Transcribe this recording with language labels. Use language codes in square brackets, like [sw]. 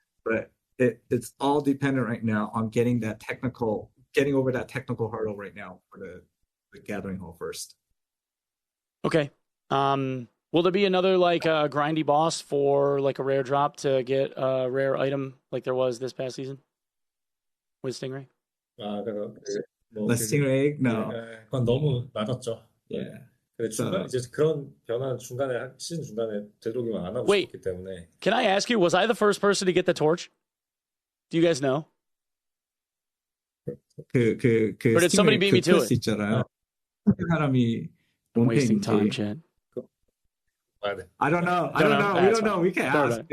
[en] But it's all dependent right now on getting over that technical hurdle right now for the Gathering Hall first. Okay. Will there be another grindy boss for like a rare drop to get a rare item like there was this past season with Stingray? Stingray? No. [ko] 그건 너무 낮았죠. [en] Yeah. [ko] 이제 그런 변화는 시즌 중간에 되도록이면 안 하고 싶기 때문에. [en] Can I ask you, was I the first person to get the torch? Do you guys know? or did somebody beat me to it? [ko] 있잖아요. 사람이 [en] I'm wasting time, Chad. I don't know. We don't know. We can ask.